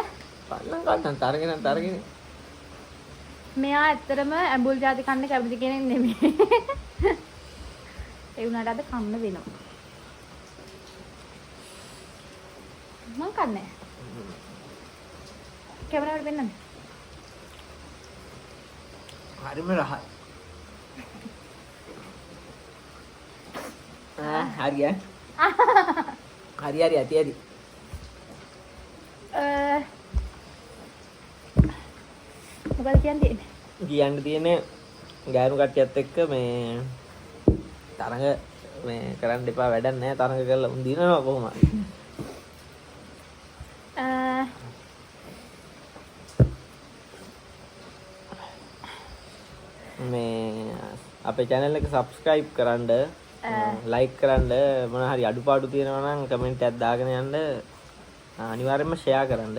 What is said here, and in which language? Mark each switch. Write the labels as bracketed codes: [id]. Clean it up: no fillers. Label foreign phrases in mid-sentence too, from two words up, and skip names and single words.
[id] Paling kan ntar gini. [si] මෙයා ඇත්තටම ඇඹුල් ಜಾති කන්න කැමති කෙනෙක් නෙමෙයි. ඒ උනාට අද කන්න වෙනවා. මං කන්නේ. කැමරාවට පෙන්නන්න. [id] Harimu rahat. Hari ya. Hari hati-hati. [si] මොකද කියන්නේ? කියන්න තියෙන්නේ ගෑනු කට්ටියත් එක්ක මේ තරඟ මේ කරන්න එපා වැඩක් නැහැ තරඟ කරලා උන් දිනනවා කොහොමද මේ අපේ channel එක subscribe කරන්න like කරන්න මොන හරි අඩුපාඩු තියෙනවා නම් comment එකක් දාගෙන යන්න අනිවාර්යයෙන්ම share කරන්න